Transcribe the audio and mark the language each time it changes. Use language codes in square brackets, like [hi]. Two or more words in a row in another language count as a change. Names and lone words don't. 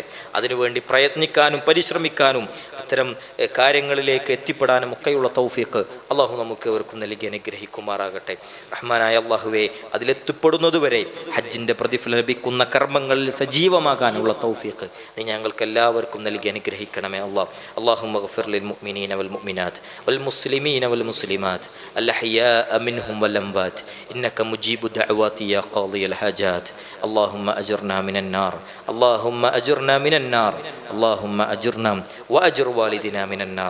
[ml] അതിനുവേണ്ടി പ്രയത്നിക്കാനും പരിശ്രമിക്കാനും അത്തരം കാര്യങ്ങളിലേക്ക് എത്തിപ്പെടാനും ഒക്കെയുള്ള തൗഫീഖ് അല്ലാഹു നമുക്ക് അവർക്കും നൽകി അനുഗ്രഹിക്കുമാറാകട്ടെ. റഹ്മാനായ അല്ലാഹുവേ, അതിലെത്തിപ്പെടുന്നതുവരെ ഹജ്ജിൻ്റെ പ്രതിഫലം ലഭിക്കുന്ന കർമ്മങ്ങളിൽ സജീവമാകാനുള്ള തൗഫീഖ് നീ ഞങ്ങൾക്ക് എല്ലാവർക്കും നൽകി അനുഗ്രഹിക്കണമേ അല്ലാഹ്. [ar] اللهم اغفر للمؤمنين والمؤمنات والمسلمين والمسلمات الأحياء منهم والأموات إنك مجيب دعوات يا قاضي الحاجات. اللهم أجرنا من النار، اللهم أجرنا من النار، اللهم أجرنا وأجر والدنا من النار.